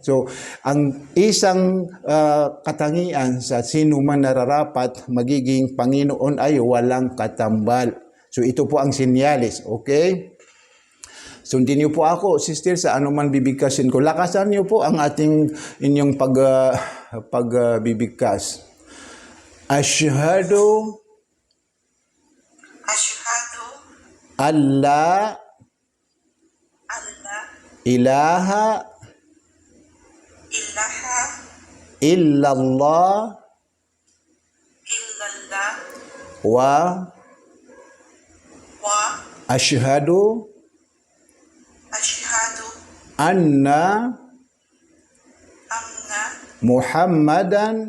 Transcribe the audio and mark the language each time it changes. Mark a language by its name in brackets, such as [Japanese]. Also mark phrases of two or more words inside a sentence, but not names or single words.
[Filipino] So, ang isang katangian sa sino man nararapat magiging Panginoon ay walang katambal. So, ito po ang sinyalis, okay? Sundin niyo po ako, sister, sa anuman bibigkasin ko. Lakasan niyo po ang inyong pagbibigkas. [Arabic] أشهد أن لا إله إلا الله وأشهد أن محمدا